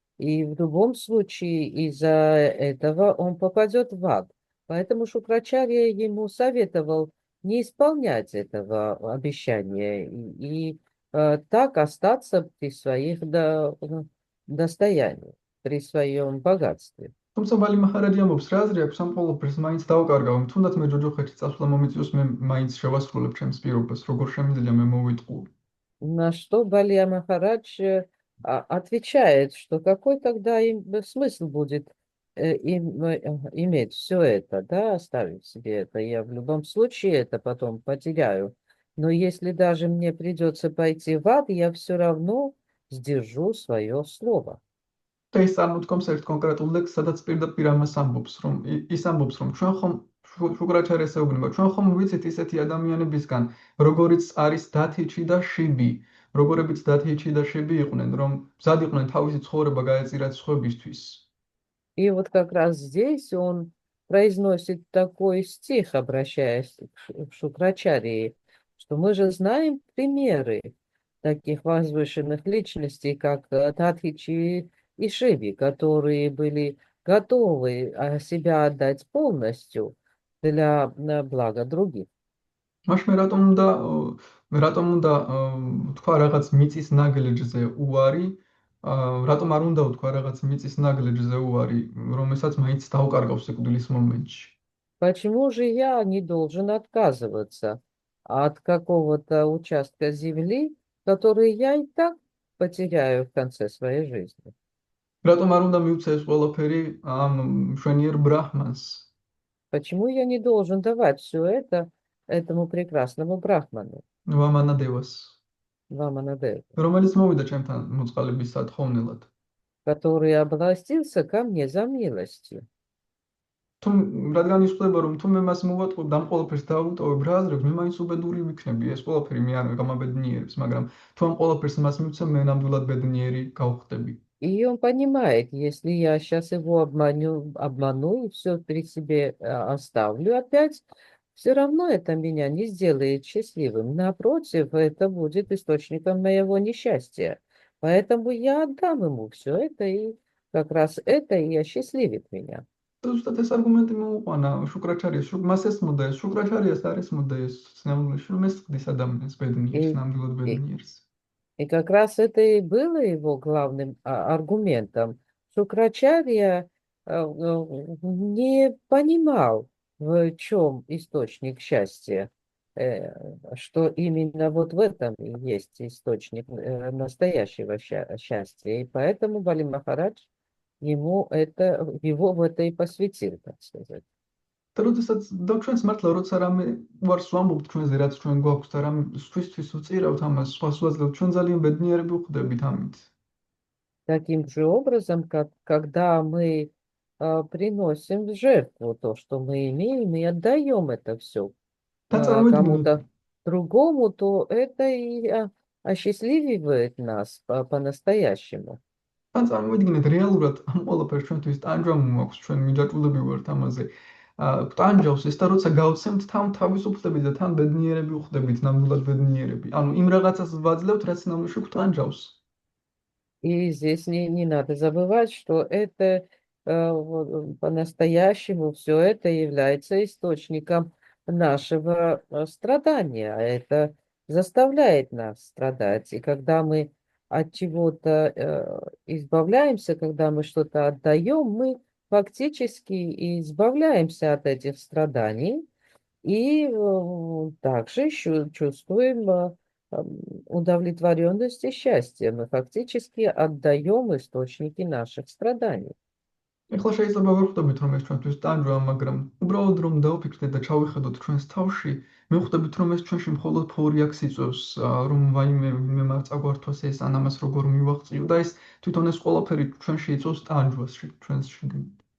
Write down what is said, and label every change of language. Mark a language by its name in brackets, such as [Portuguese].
[Russian] И в любом случае из-за этого он попадет в ад. Поэтому Шукрачарья ему советовал не исполнять этого обещания и так остаться при своих достояниях, при своем богатстве. [Georgian] თუმცა ბალი მაჰარაჯი ამბობს, რა აზრი აქვს ამ ყველაფერს მაინც დავკარგავ, თუნდაც მე ჯოჯოხეთში წასვლა მომიწვიოს, მე მაინც შევასრულებ ჩემს პირობას, როგორ შემიძლია მე მოვიტყუო. [Russian] На что Бали Махарадж отвечает, что какой тогда смысл будет иметь все это, да, оставить себе это. Я в любом случае это потом потеряю. Но если даже мне придется пойти в ад, я все равно сдержу свое слово. [Georgian] და ის წარმოთქვამს ერთ კონკრეტულ ლექსს, სადაც პირდაპირ ამას ამბობს, რომ ის ამბობს, რომ ჩვენ ხომ შუქრაჩარიას ეუბნება, ჩვენ ხომ ვიცით ისეთი ადამიანებისგან, როგორიც არის დათიჩი და შიბი, როგორებიც დათიეჩი და შები იყვნენ, რომ მზად იყვნენ თავისი ცხოვრება გაეწირათ სხვებისთვის. [Russian] И вот как раз здесь он произносит такой стих, обращаясь к Шукрачарии, что мы же знаем примеры таких возвышенных личностей, как Тадхичи и Шиви, которые были готовы себя отдать полностью для блага других. [Georgian] მაშინ რატომ უნდა თქვა რაღაც მიწის ნაგლეჯზე უარი, რატომ არ უნდა ვთქვა რაღაც მიწის ნაგლეჯზე უარი, რომელსაც მაინც დავკარგავს სიკვდილის მომენტში. [Russian] Почему же я не должен отказываться от какого-то участка земли, который я и так потеряю в конце своей жизни? [Georgian] რატომ არ უნდა მივცე ეს ყველაფერი ამ მშვენიერ ბრაჰმანს, [Russian] Почему я не должен давать все это этому прекрасному брахману, [Georgian] ვამანადევას, [Russian] Ваманадеву, [Georgian] რომელიც მოვიდა ჩემთან მოწყალების სათხოვნელად? [Russian] который областился ко мне за милостью? [Georgian] თუ რადგან იხსნება რომ თუ მე მას მოვატყობ და ამ ყველაფერს დავუტოვებ რა აზრებს, მე მაინც უბედური ვიქნები, ეს ყველაფერი მე არ გამაბედნიერებს, მაგრამ თუ ამ ყველაფერს მას მივცემ, მე ნამდვილად ბედნიერი გავხდები. [Russian] И он понимает, если я сейчас его обману и все при себе оставлю опять, все равно это меня не сделает счастливым. Напротив, это будет источником моего несчастья. Поэтому я отдам ему все это, и как раз это и осчастливит меня. [Georgian] და ზუსტად ეს არგუმენტი მოუყვანა შუკრაჩარიას, მას ესმოდა ეს შუკრაჩარიას არ ესმოდა ეს ცნებულში, რომ ეს ხდის ადამიანს ბედნიერს, ნამდვილად ბედნიერს. [Russian] И как раз это и было его главным аргументом. Шукрачарья не понимал, в чем источник счастья, что именно вот в этом и есть источник настоящего счастья. И поэтому Бали Махарадж его в это и посвятил, так сказать. [Georgian] და როდესაც და ჩვენს მართლა როცა რამე ვარს ვამბობთ ჩვენზე, რაც ჩვენ გვაქვს და რამე სხვისთვის უწირავთ ამას, სხვას ვაძლევთ, ჩვენ ძალიან ბედნიერები ვხდებით ამით. [Russian] Таким же образом, когда мы приносим в жертву то, что мы имеем, и отдаем это все [Georgian] და წარმოიდგინეთ, [Russian] кому-то другому, то это и осчастлививает нас по-настоящему. [Georgian] და წარმოიდგინეთ რეალურად ამ ყველაფერს ჩვენთვის ტანჯვა მოაქვს, ჩვენ მიჯაჭვულები ვართ ამაზე. ტანჯავს ეს და როცა გავცემთ თან თავისუფლდებით და თან ბედნიერები ვხდებით, ნამდვილად бедნიერები. ანუ იმ რაღაცას ვაძლევთ, რაც ნამდვილად გვტანჯავს. [Russian] И здесь не надо забывать, что это по-настоящему все это является источником нашего страдания. Это заставляет нас страдать. И когда мы от чего-то избавляемся, когда мы что-то отдаем, мы фактически избавляемся от этих страданий и также чувствуем удовлетворенность и счастье. Мы фактически отдаем источники наших страданий. [Georgian] ეხლა შეიძლება ვერ ხვდებით რომ ეს ჩვენთვის ტანჯვა, მაგრამ უბრალოდ რომ დავფიქრდეთ და ჩავიხედოთ ჩვენს თავში, მე ხვდებით რომ ეს ჩვენში მხოლოდ ფორიაქს იწვევს, რომ ვაიმე მე მარ წაგვართვას ეს ან ამას როგორ მივაღწიო და ეს თვითონ ეს ყველაფერი ჩვენში იწვევს ტანჯვას ჩვენს შიგნით.